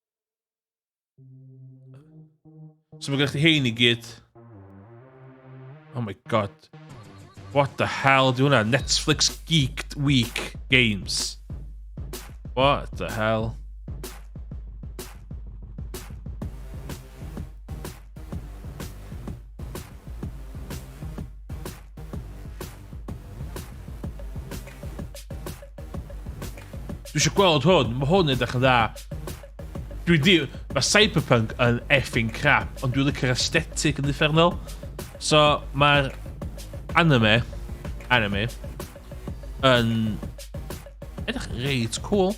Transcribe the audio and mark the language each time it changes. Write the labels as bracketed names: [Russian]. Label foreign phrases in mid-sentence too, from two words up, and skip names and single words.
[Welsh] So mae gennych chi hein i gyd. [English] Oh my god. What the hell? Doing a Netflix Geeked Week games. What the hell? [Welsh] Dwi eisiau gweld hwn. Mae hwn yn edrych yn dda. Mae Cyberpunk yn [English] effing crap, [Welsh] ond dwi'n licio'r aesthetic yn uffernol. So, mae'r anime yn edrych reit cool.